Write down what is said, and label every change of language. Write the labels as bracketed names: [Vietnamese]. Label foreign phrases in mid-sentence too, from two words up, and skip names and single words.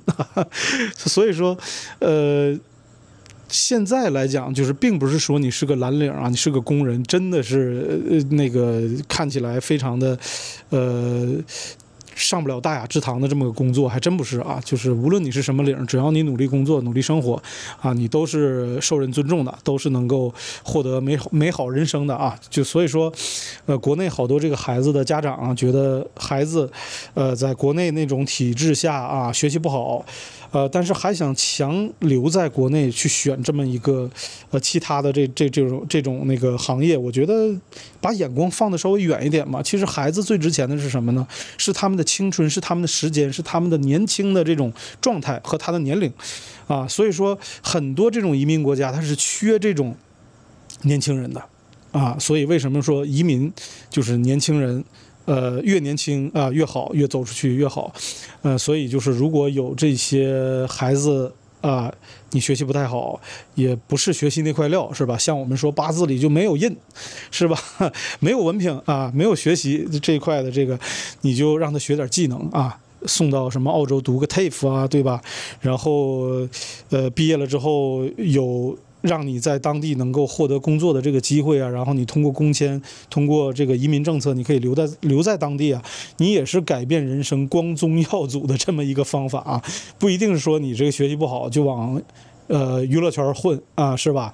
[Chinese] 所以說，現在來講，就是並不是說你是個藍領啊，你是個工人，真的是那個看起來非常的上不了大雅之堂的這麼個工作，還真不是啊。就是無論你是什麼領，只要你努力工作、努力生活啊，你都是受人尊重的，都是能夠獲得美好人生的啊。就所以说，国內好多這個孩子的家長啊，覺得孩子在國內那種體制下啊，學習不好。但是還想強留在國內去選這麼一個其他的這種那個行業，我覺得把眼光放得稍微遠一點嘛。其實孩子最值錢的是什麼呢？是他們的青春，是他們的時間，是他們的年輕的這種狀態和他的年齡啊。所以說很多這種移民國家它是缺這種年輕人的啊。所以為什麼說移民就是年輕人？越年輕啊越好，越走出去越好。所以就是如果有這些孩子啊，你學習不太好，也不是学習那塊料，是吧？像我們說八字裡就沒有印，是吧？沒有文憑啊，沒有學習這一塊的這個，你就讓他學點技能啊，送到什麼澳洲讀個 TAFE 啊，對吧？然後畢業了之後有讓你在當地能夠獲得工作的這個機會啊，然後你通過工簽，通過這個移民政策，你可以留在當地啊，你也是改變人生、光宗耀祖的這麼一個方法啊，不一定是說你這個學習不好就往娛樂圈混啊，是吧？